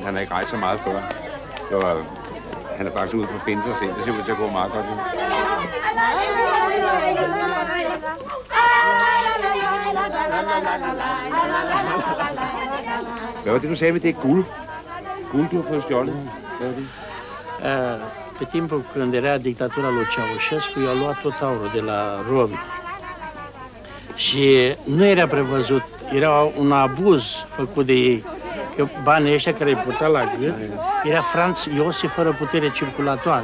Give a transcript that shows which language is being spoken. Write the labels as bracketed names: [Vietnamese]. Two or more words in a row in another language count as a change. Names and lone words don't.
[Danish] Han har ikke rejst så meget før. Han er faktisk ude for at finde sig selv. Det ser ud til at gå meget godt nu. Hvad var det, du sagde med det guld? Guld, du har fået stjålet? Hvad var det? [Romanian] Pe timpul când era dictatura lui Ceaușescu, i-au luat tot aurul de la romi. Și nu era prevăzut, era un abuz făcut de ei, că banii ăștia care îi purta la gât, era Franț Iosif fără putere circulatoare.